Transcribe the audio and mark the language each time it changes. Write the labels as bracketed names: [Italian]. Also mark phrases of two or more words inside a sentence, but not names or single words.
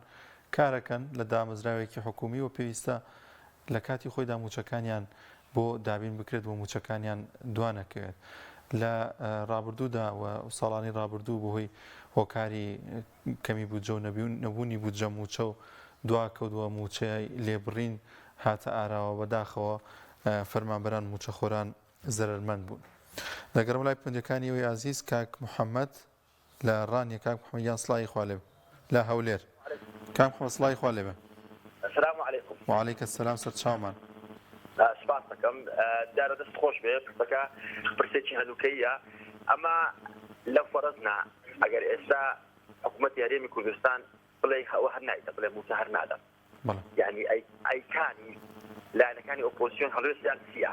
[Central Kurdish] کارەکەن لە دامەزراوێکی حکومی و پێویستە لە کاتی خۆیدا موچەکانیان بۆ دابین بکرێت بۆ موچەکانیان دوانەکەوێت لە ڕابردوودا و ساڵانی ڕابردوو بۆهۆی هۆکاری کەمی بودجە و نەبوونی بودجە موچە و دواکەوتووە موچەی لێبڕین هاتە ئاراوە بەداخەوە فەرمانبەران موچەخۆران زەرمەند بوون. لەگەڵ لای پندەکانی ئەوی عزیز کاک محەممەد لە ڕانیە کاک محەممەدیان سڵای خوا لێ لە هەولێر کام محەممەد سڵای خوا لێبێ. [Arabic] السلام عليكم. وعليك السلام [Central Kurdish] سەر چاومان. سپاس دەکەم دارە دەست خۆش بێ پرسەکە پرسێکی هەنووکەیە ئەمە لەو فەرزنا ئەگەر ئێستا حکوومەتی هەرێمی کوردستان بڵێ ئەوە هەر نایدە بڵێ موسە هەر نادەم یعنی ئەیکانی لایەنەکانی ئۆپۆزیسیۆن هەڵوێستیان چییە؟